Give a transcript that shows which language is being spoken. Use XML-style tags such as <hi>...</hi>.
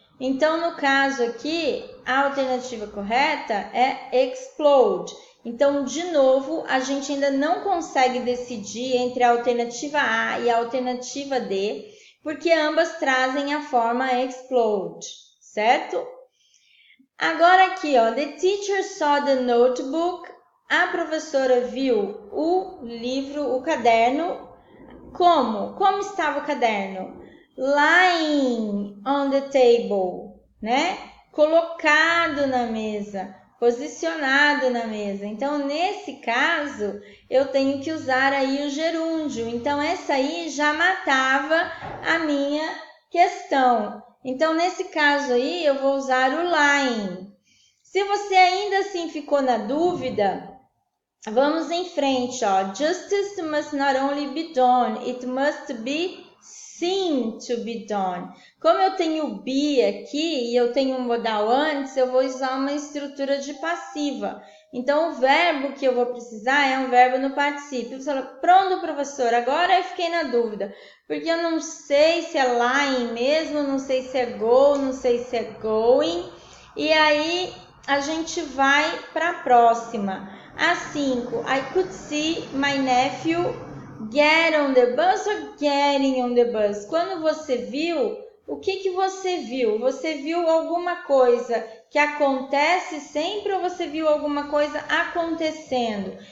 <pt>Então, no caso aqui, a alternativa correta é explode. Então, de novo, a gente ainda não consegue decidir entre a alternativa A e a alternativa D, porque ambas trazem a forma explode, certo? Agora aqui, ó,</pt> <en>the teacher saw the notebook.</en> <pt>A professora viu o livro, o caderno. Como? Como estava o caderno?</pt> <en>Lying on the table,</en> <pt>né? Colocado na mesa, posicionado na mesa. Então, nesse caso, eu tenho que usar aí o gerúndio. Então, essa aí já matava a minha questão. Então, nesse caso aí, eu vou usar o lying. Se você ainda assim ficou na dúvida, vamos em frente, ó.</pt> <en>Justice must not only be done, it must be seen to be done.</en> <pt>Como eu tenho be aqui e eu tenho um modal antes, eu vou usar uma estrutura de passiva. Então, o verbo que eu vou precisar é um verbo no particípio. Você fala, pronto, professor, agora eu fiquei na dúvida, porque eu não sei se é lying mesmo, não sei se é go, não sei se é going. E aí, a gente vai para a próxima.</pt> <en>A 5, I could see my nephew get on the bus or getting on the bus.</en> <pt>Quando você viu, o que você viu? Você viu alguma coisa que acontece sempre ou você viu alguma coisa acontecendo?</pt>